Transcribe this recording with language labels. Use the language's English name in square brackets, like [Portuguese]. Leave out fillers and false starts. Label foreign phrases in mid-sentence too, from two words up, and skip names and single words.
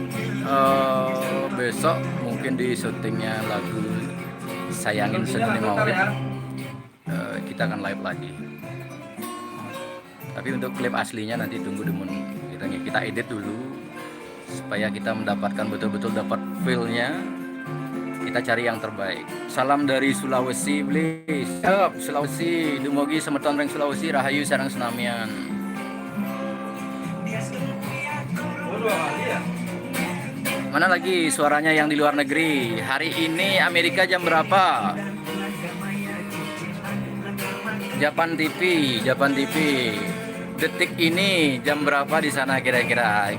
[Indonesian] Besok mungkin di syutingnya lagu Sayangin Sedini Maulid kita akan live lagi, tapi untuk klip aslinya nanti tunggu demun kita edit dulu supaya kita mendapatkan betul-betul dapat feel-nya. Kita cari yang terbaik. Salam dari Sulawesi, please. Sulawesi, [Balinese] dumugi semeton ring Sulawesi rahayu sareng senamian. [Indonesian] Mana lagi suaranya yang di luar negeri? Hari ini Amerika jam berapa? Japan TV. Detik ini jam berapa di sana kira-kira?